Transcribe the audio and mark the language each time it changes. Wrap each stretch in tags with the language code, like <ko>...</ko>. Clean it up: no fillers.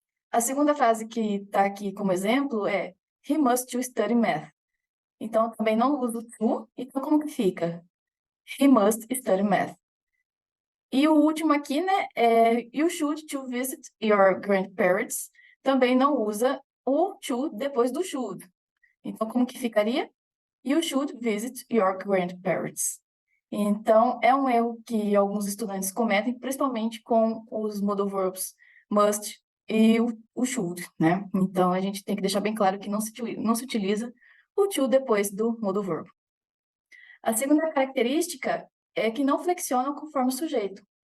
<pt>A segunda frase que está aqui como exemplo é</pt> <en>He must to study math.</en> <pt>Então, também não usa o to. Então, como que fica?</pt> <en>He must study math.</en> <pt>E o último aqui, né, é</pt> <en>You should to visit your grandparents.</en> <pt>Também não usa o to depois do should. Então, como que ficaria?</pt> <en>You should visit your grandparents.</en> <pt>Então, é um erro que alguns estudantes cometem, principalmente com os modal verbs must e o should, né? Então, a gente tem que deixar bem claro que não se utiliza o to depois do modal verb. A segunda característica é que não flexionam conforme o sujeito.</pt>